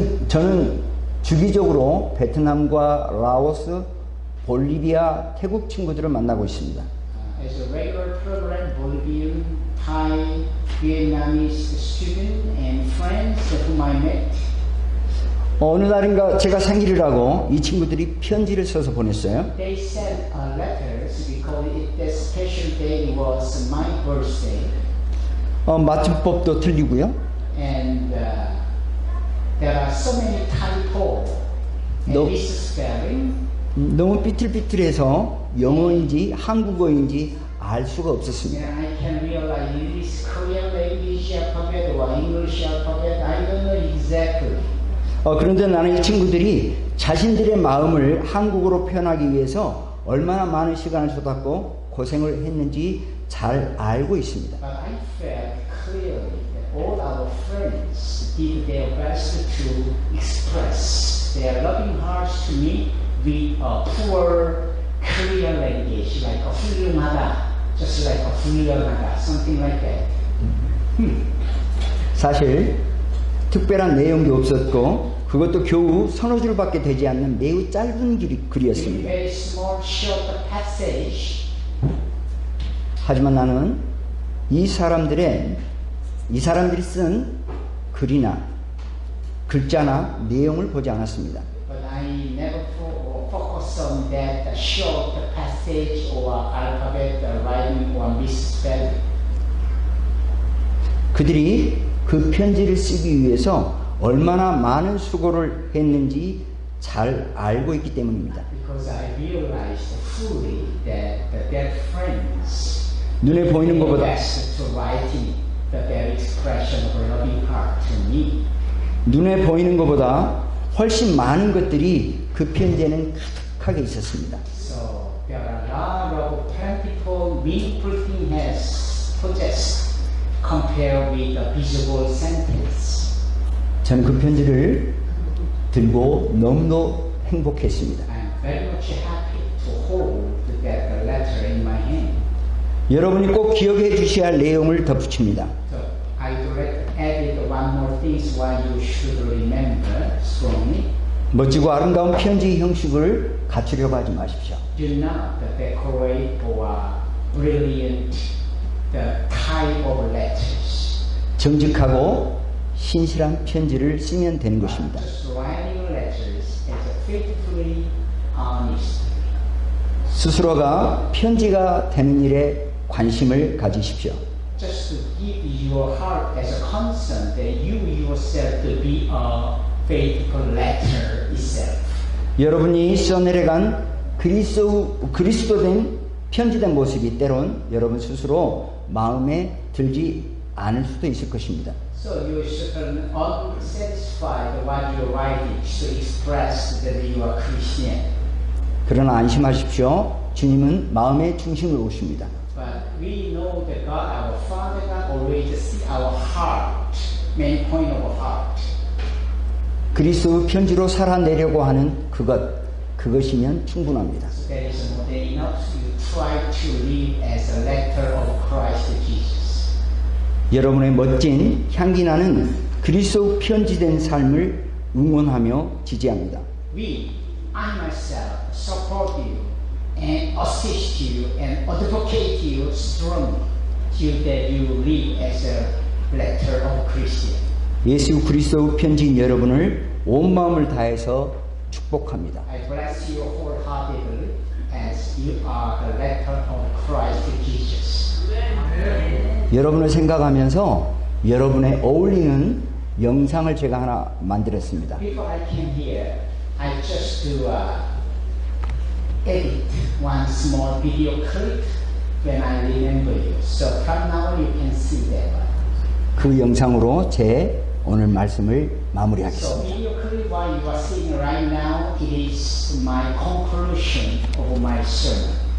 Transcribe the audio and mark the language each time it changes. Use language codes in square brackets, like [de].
[ko] 저는 주기적으로 베트남과 라오스, 볼리비아, 태국 친구들을 만나고 있습니다. [en] As a regular program, Bolivian, Thai, Vietnamese student and friends whom I met. [ko] 어느 날인가 제가 생일이라고 이 친구들이 편지를 써서 보냈어요. [en] They sent letters because that special day was my birthday. [ko] 맞춤법도 틀리고요. [en] And there are so many typos and No. misspelling. [ko] 너무 삐뚤삐뚤해서 영어인지 한국어인지 알 수가 없었습니다. [en] And I can realize it is Korean language alphabet or English alphabet. I don't know exactly. [ko] 그런데 나는 이 친구들이 자신들의 마음을 한국어로 표현하기 위해서 얼마나 많은 시간을 쏟았고 고생을 했는지 잘 알고 있습니다. [en] But I felt clearly that all our friends did their best to express their loving hearts to me with a poor Korean language, like a 훌륭하다, just like a 훌륭하다, something like that. [ko] 사실 특별한 내용도 없었고 그것도 겨우 서너 줄밖에 되지 않는 매우 짧은 글이었습니다. [en] Very small, short passage. [ko] 하지만 나는 이 사람들이 쓴 글이나 글자나 내용을 보지 않았습니다. [en] But I never focus on that short passage or alphabet writing or misspelling. [ko] 그들이 그 편지를 쓰기 위해서 얼마나 많은 수고를 했는지 잘 알고 있기 때문입니다. [en] Because I realized fully that their friends [ko] 눈에 보이는 [en] did [ko] 것보다 [en] their best to writing their expression of a loving heart to me. [ko] 눈에 보이는 것보다 훨씬 많은 것들이 그 편지에는 가득하게 있었습니다. [en] So there are a lot of plentiful, meaningful things possessed compared with the visible sentence. [ko] 저는 그 편지를 들고 너무도 행복했습니다. [en] I'm very much happy to hold that letter in my hand. [ko] 여러분이 꼭 기억해 주셔야 할 내용을 덧붙입니다. [en] So I added one more thing why you should remember strongly. [ko] 멋지고 아름다운 편지 형식을 갖추려고 하지 마십시오. [en] Do not decorate or brilliant the type of letters. [ko] 정직하고 신실한 편지를 쓰면 되는 것입니다. [en] Just writing letters as faithfully honest. [ko] 스스로가 편지가 되는 일에 관심을 가지십시오. [en] just to give your heart as a concern that you yourself to be a faithful letter itself. [ko] 여러분이 써내려간 그리스도된 편지된 모습이 때론 여러분 스스로 마음에 들지 않을 수도 있을 것입니다. [en] So you should unsatisfied what you are writing to express that you are Christian. [ko] 그러나 안심하십시오. 주님은 마음의 중심을 보십니다. [en] But we know that God, our Father God, always see our heart, main point of our heart. [ko] 그리스도 편지로 살아내려고 하는 그것이면 충분합니다. [en] So that is more than enough. You try to live as a letter of Christ Jesus. [ko] 여러분의 멋진 향기나는 그리스도 편지된 삶을 응원하며 지지합니다. [en] I myself support you and assist you and advocate you strongly so that you live as a letter of Christian. [ko] 예수 그리스도 편지인 여러분을 온 마음을 다해서 축복합니다. [en] I bless you wholeheartedly as you are the letter of Christ Jesus. [ko] 여러분을 생각하면서 여러분의 어울리는 영상을 제가 하나 만들었습니다. [en] Before I came here, I just to edit one small video clip when I remember you. So from now you can see that one. [ko] 그 영상으로 제 오늘 말씀을 [en] So [ko] 마무리하겠습니다. [en] video clip what you are seeing right now, it is my conclusion of my sermon.